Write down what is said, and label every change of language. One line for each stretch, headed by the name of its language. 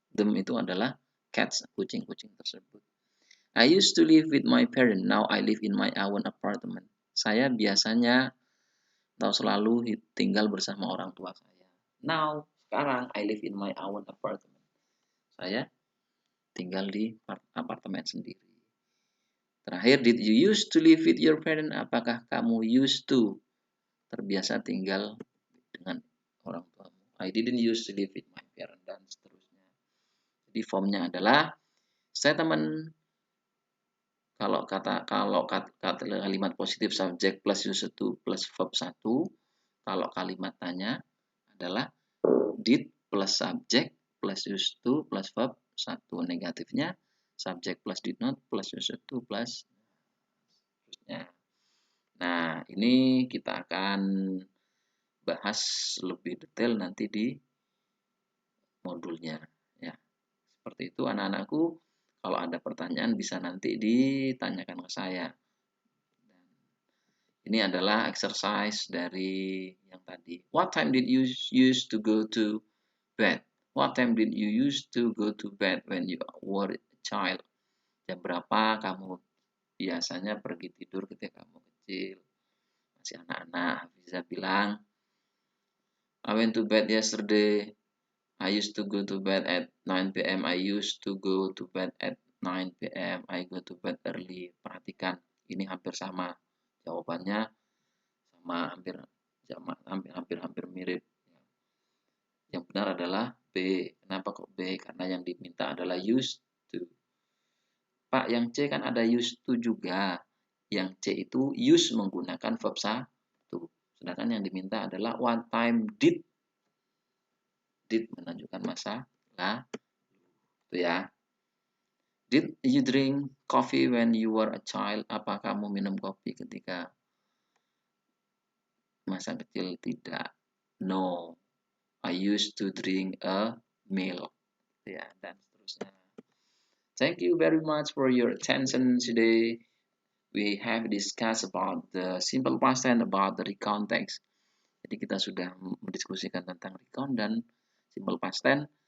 Indonesian: Them itu adalah cats, kucing-kucing tersebut.
English: I used to live with my parents. Now I live in my own apartment.
Indonesian: Saya biasanya atau selalu tinggal bersama orang tua saya.
English: Now, sekarang I live in my own apartment.
Indonesian: Saya tinggal di apartemen sendiri.
English: Terakhir, did you used to live with your parents?
Indonesian: Apakah kamu used to terbiasa tinggal dengan orang tuamu?
English: I didn't used to live with my parents,
Indonesian: dan seterusnya. Jadi formnya adalah statement kalau kalimat positif subjek plus used to plus verb 1. Kalau kalimat tanya adalah did plus subjek plus used to plus verb 1. Negatifnya subjek plus did not plus used to plus seterusnya. Nah, ini kita akan bahas lebih detail nanti di modulnya ya. Seperti itu anak-anakku, kalau ada pertanyaan bisa nanti ditanyakan ke saya. Ini adalah exercise dari yang tadi.
English: What time did you used to go to bed? What time did you used to go to bed when you were a child?
Indonesian: Jam berapa kamu biasanya pergi tidur ketika kamu kecil? Masih anak-anak bisa bilang,
English: I went to bed yesterday. I used to go to bed at 9 p.m. I used to go to bed at 9 p.m. I go to bed early.
Indonesian: Perhatikan, ini hampir sama. Jawabannya sama, hampir mirip. Yang benar adalah B. Kenapa kok B? Karena yang diminta adalah used to. Pak, yang C kan ada used to juga. Yang C itu use menggunakan verb 1. Sedangkan yang diminta adalah what time did menunjukkan masa lalu. Itu ya.
English: Did you drink coffee when you were a child?
Indonesian: Apa kamu minum kopi ketika masa kecil?
English: Tidak. No. I used to drink a milk.
Indonesian: Ya, dan seterusnya.
English: Thank you very much for your attention today. We have discussed about the simple past tense, about the recount text.
Indonesian: Jadi kita sudah mendiskusikan tentang recount dan simple past tense.